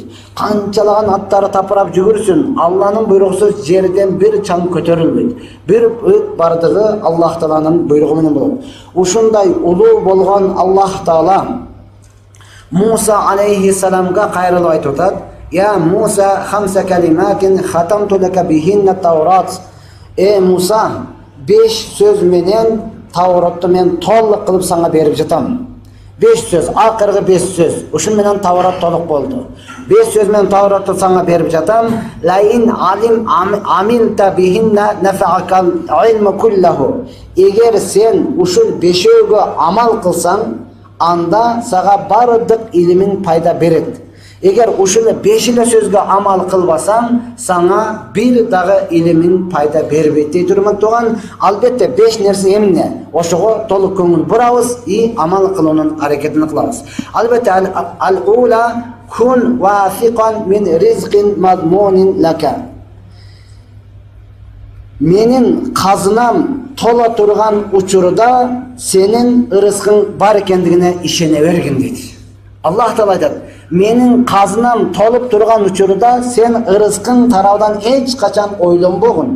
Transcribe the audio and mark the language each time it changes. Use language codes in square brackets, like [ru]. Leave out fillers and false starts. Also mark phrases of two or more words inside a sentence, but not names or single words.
[ky] Канчалаган аттары тапырап жүгүрсүн, Алланын буйругусуз жерден бир чаң көтөрүлбөйт. Бир өт бардыгы Аллах Тааланын буйругу менен болот. Ушундай улуу болгон Аллах Таала Муса алейхиссаламга кайрылып айтып атат: [ar] "يا موسى خمس كلمات ختمت لك بهن التوراة." [ky] Муса, 5 сөз менен Тауратты мен толук кылып сага берип жатам. 5 сөз, акыркы 5 сөз. Ушун менен Таурат толук болду. 5 сөз менен Тауратты сага берип жатам. [ar] لئن علم عملت بهن نفعك العلم كله. [ky] Эгер сен ушул 5өөгө амал кылсаң, анда сага бардык илимиң пайда берет. Эгер ушул 5 сөзгө амал кылбасаң, сага бир дагы илимиң пайда бербейт дейт урматтаган. Албетте 5 нерсе эмне? Ошого толук көңүл бурабыз и амал кылуунун аракетин кылабыз. [ar] Албетте الأولى كن واثقا من رزق مضمون لك. [ky] Менин казынам тола турган учурда сенин ырыскың бар экендигине ишене бергин дейт. Аллах Таала айтат: "Менин казынам толуп турган учурда сен ырыскың тарабынан эч качан ойлонбогун.